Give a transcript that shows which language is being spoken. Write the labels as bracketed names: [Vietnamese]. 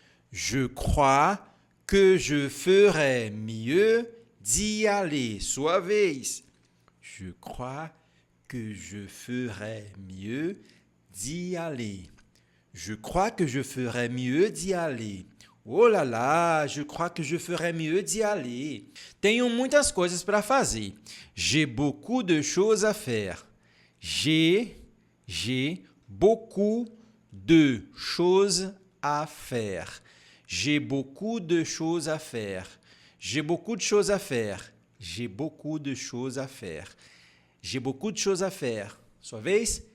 [French] Je crois que je ferai mieux d'y aller. [Portuguese] Sua vez. [French] Je crois que je ferai mieux d'y aller. Je crois que je ferai mieux d'y aller. Oh là là, je crois que je ferai mieux d'y aller. [Portuguese] Tenho muitas coisas para fazer. [French] J'ai beaucoup de choses à faire. J'ai beaucoup de choses à faire. J'ai beaucoup de choses à faire. J'ai beaucoup de choses à faire. J'ai beaucoup de choses à faire. J'ai beaucoup de choses à faire. [Portuguese] Sua vez?